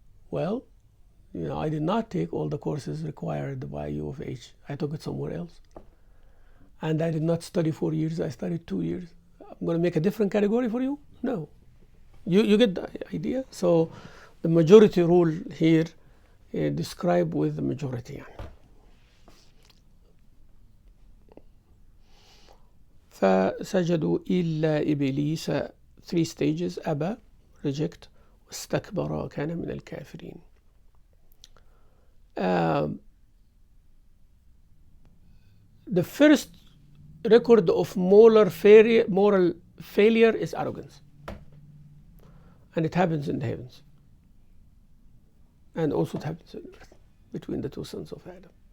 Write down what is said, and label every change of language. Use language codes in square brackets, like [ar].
[en] Well, I did not take all the courses required by U of H. I took it somewhere else. And I did not study 4 years, I studied 2 years. I'm going to make a different category for you? No. You get the idea? So the majority rule here described with the majority. [ar] فسجدوا إلا إبليس [en] 3 stages [ar] أبى [en] reject [ar] واستكبر كان من الكافرين. [en] The first record of moral failure is arrogance, and it happens in the heavens, and also it happens on earth between the 2 sons of Adam.